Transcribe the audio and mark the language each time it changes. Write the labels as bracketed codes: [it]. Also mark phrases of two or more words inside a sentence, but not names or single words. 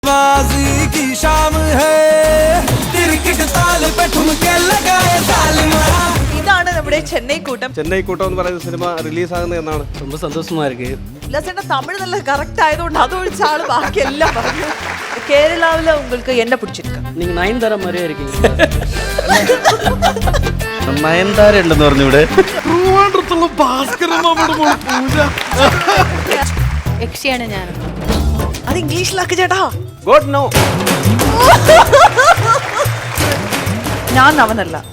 [hi] की शाम है क्रिकेट ताल पे ठुमके लगाए तालिमा. [ml] ഇതാണ് നമ്മുടെ ചെന്നൈ കൂട്ടം. ചെന്നൈ കൂട്ടം എന്ന് പറയുന്ന സിനിമ റിലീസ് ആകുന്നത് എന്നാണ്. [ta] ரொம்ப സന്തോഷமா இருக்கு. [ml] ഉല്ലാസേട്ടൻ തമിഴ് നല്ല കറക്റ്റ് ആയതുകൊണ്ട് അതൊഴിച്ച ആള് ബാക്കിയെല്ലാം പറഞ്ഞു. [ta] കേരളാവില് உங்களுக்கு என்ன பிடிச்சிருக்கு? நீங்க நயன்தாரா மாதிரியே இருக்கீங்க. [ml] നയൻതാര ഉണ്ടെന്ന് പറഞ്ഞു ഇവിടെ. യക്ഷിയാണ് ഞാൻ. അത് ഇംഗ്ലീഷിലാക്കി ചേട്ടാ. [en] God no. [ml] ഞാൻ അവനല്ല.